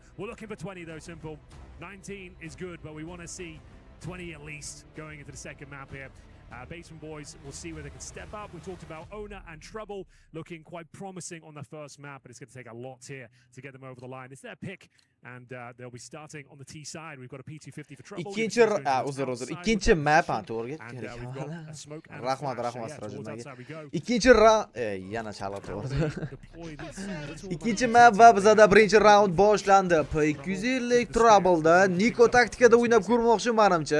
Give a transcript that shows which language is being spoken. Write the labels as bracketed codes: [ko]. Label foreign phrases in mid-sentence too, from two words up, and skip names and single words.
[en] We're looking for 20 though, S1mple. 19 is good, but we want to see 20 at least going into the second map here. BasementBOYS will see where they can step up. We talked about Owner and Trouble looking quite promising on the first map, but it's going to take a lot here to get them over the line. It's their pick, and they'll be starting on the T side. We've got a P250 for Trouble. [uz] Ikkinchi map to'g'ri. Rahmat ikkinchi round yana chalib turdi. Ikkinchi map va bizda birinchi round boshlandi. P250 Trouble'da Niko taktikada o'ynab ko'rmoqchi menimcha.